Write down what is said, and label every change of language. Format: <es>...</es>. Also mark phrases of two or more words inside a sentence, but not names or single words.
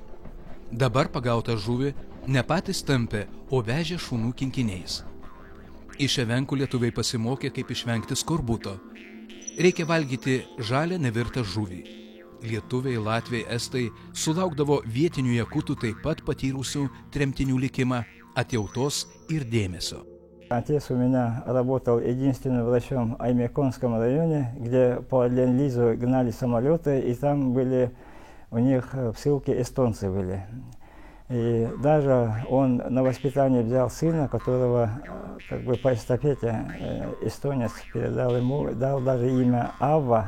<lt>Dabar pagautą žuvį ne patys tampė, o vežė šunų kinkiniais. Iš evenkų lietuviai pasimokė, kaip išvengti skorbuto. Reikia valgyti žalią nevirtą žuvį. Lietuviai, latviai, estai sulaukdavo vietinių jakutų taip pat patyrusių tremtinių likimą, atjautos ir дėмесio.</lt> <ru>Отец у меня работал единственным врачом в Аймяконском районе, где по Ленд-Лизу гнали самолеты, и там были у них в ссылке эстонцы были. И даже он на воспитание взял сына, которого как бы по эстафете эстонец передал ему, дал даже имя Авва.</ru>